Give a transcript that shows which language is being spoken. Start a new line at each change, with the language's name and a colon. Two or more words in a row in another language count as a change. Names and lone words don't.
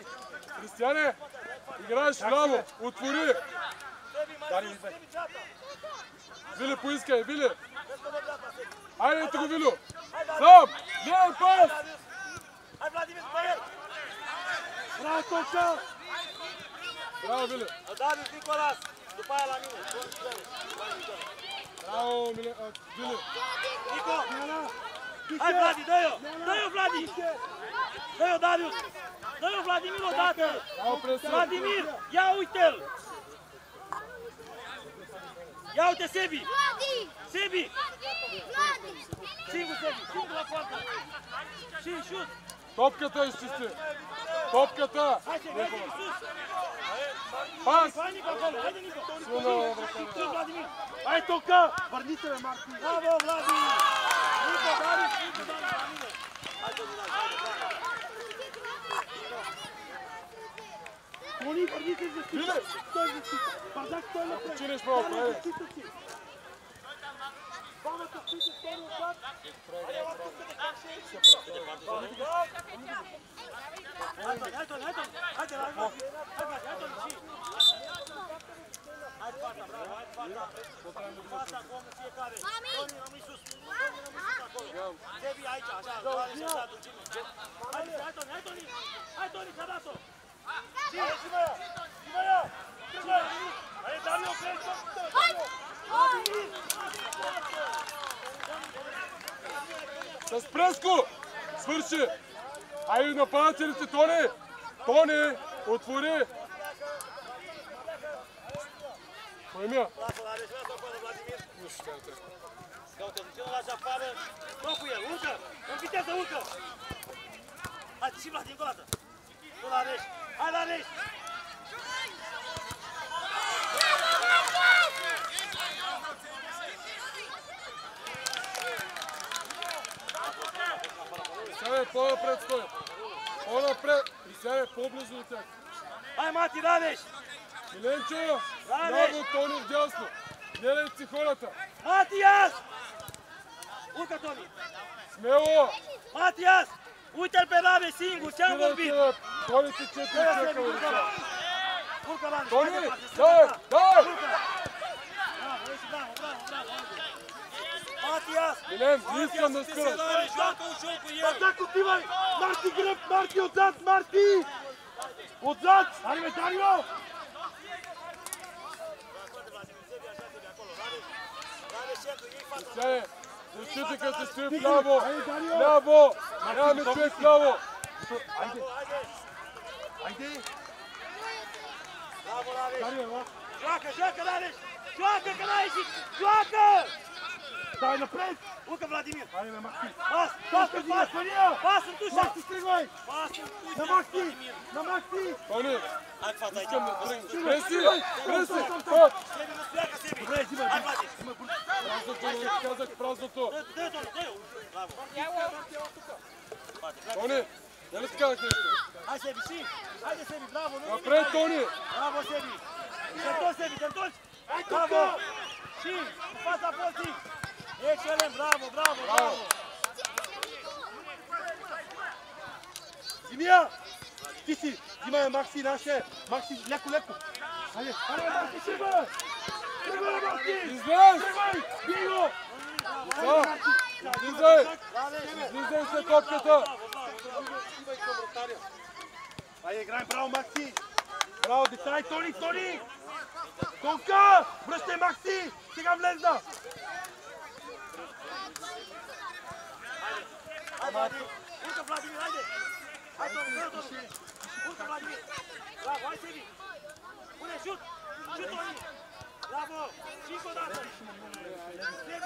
Bulgarian: Кристияне, играеш вляво, отвори. Дари ми бе. Вили, поискай, Вили. Айде, ето го, Вилю. Сам, гледай пас. Ай, Владимир, поед! Браво, Тонка! Браво, Вили.
Romanian: Davius, Nicolas, după aia la mine.
Bulgarian: Браво, Вили.
Romanian: Nico! Hai, Vladi, dă-i-o! Dă-i-o, Vladi! Dă-i-o, Davius! Dă-i-o, Vladimir, odată! Bravo, presie. Vladimir, ia uite-l! Ia uite, Sebi! Sebi! Singur, Sebi, singur la poartă! Și șut!
Bulgarian: Топката изчисти. Топката.
Romanian: Hai, Sebi, hai, Sebi, sus!
Bulgarian: Пас.
Romanian: Hai, Nico, acolo! Haide, Nico!
Bulgarian: Силно,
Romanian: Sus, Vladimir! Hai, Tonca! Vărniți-le, Marti! Bravo, Vladi! Nico, Davius, Nico, Davius, la mine! Hai, Toni, hai, bravo!
Bulgarian: Тони, върните за защита! Стой за защита! Бардак, стой напред! Чинеш малко, Стой на айде. защита си! Двамата стоите, стой отзад!
Romanian: Hai, Toni, hai, Toni! Haide, la Vladi! Hai, Vladi, hai, Toni, și! Hai, fața, bravo, hai, fața! Fața, acum, fiecare! Toni, rămâi sus! Toni, rămâi sus acolo! Sebi, aici, așa, doare și așa, adâncime! Hai, Toni, hai, Toni! Hai, Toni, ți-a dat-o! Hai, Zimăia! Zimăia! Zimăia! Hai, Dario, pleci!
Bulgarian: С преско. Свърши. Айде, нападателите, Тони. Тони, отвори. Поемя.
Romanian: Lasă-l, Alex, lasă-l acolo, Vladimir! Nu știu ce are. Caută, duce-l la afară! Dă cu el, urcă! În viteză, urcă! Hai, și Vlad, încă o dată! Tu la Alex! Hai la Alex!
Bulgarian: Сега е по-напред, стой. По-напред. И сега е по-близо от тях.
Romanian: Hai, Mati, la Alex!
Bulgarian: Миленчо, Ране! ляво, Тони вдясно. Гледайте си хората.
Romanian: Matias! Urcă, Toni!
Bulgarian: Смело.
Romanian: Matias! Uite-l pe Rame singur, ți-am vorbit!
Bulgarian: Тони ти 4 чека.
Romanian: Urcă, Rame!
Bulgarian: Тони,
Romanian: Hai,
Bulgarian: дай, дай.
Romanian: Bravo, ești, bravo, bravo, bravo! Matias!
Bulgarian: Милен, не искам да спираш.
Romanian: Joacă ușor cu el!
Bulgarian: Бардак, отивай! Марти, гръб! Марти, отзад! Марти! Отзад! Айде, Дарио! Сега, защитникът се стои вляво. Вляво. Нямаме човек вляво. Айде! Айде!
Romanian: Bravo, Rame!
Bulgarian: Дарио, ела!
Romanian: Joacă, joacă, Rame! Joacă, că n-ai ieșit! Joacă!
Bulgarian: Дай напред!
Romanian: Urcă, Vladimir!
Bulgarian: Айде, бе, Макси!
Romanian: Pas, pas, pas! Pas în tușa!
Bulgarian: Макси, стигай!
Romanian: Pas în
Bulgarian: На
Romanian: tușa!
Bulgarian: Макси! На Макси! Тони,
Romanian: Hai, fața aici!
Bulgarian: искам да тръгна. Преси, преси. Хоп.
Romanian: Sebi, nu pleacă, Sebi!
Bulgarian: Добре, взимай!
Romanian: Hai, Vladi!
Bulgarian: Празното, не казах празното.
Romanian: Dă-i, Toni, dă-i! Bravo!
Bulgarian: Тони, нали ти казах нещо?
Romanian: Hai, Sebi, și! Haide, Sebi, bravo! Nu
Bulgarian: Напред, Тони.
Romanian: Bravo, Sebi! Te întorci, Sebi, te întorci! Bravo! Și, cu fața porții! Excelent, bravo, bravo, bravo!
Bulgarian: Зимия! Ти си! Взимай Макси, наше! Макси, леко, леко! Айде! Айде, Макси, тръгвай! Тръгвай, Макси! Излез! Тръгвай! Бий го! Да. Излизай! Излизай след топката! Айде, играем, браво, Макси! Браво, деца! И Тони, Тони! Тонка! Връщай, Макси! Сега влезна!
Romanian: Hai, Vladi! Urcă, Vladimir, haide! Hai, Toni, dă, Toni! Urcă, Vladimir! Bravo, hai, Sebi! Pune, șut! Șut, Toni! Bravo! Și încă o dată! Sebi!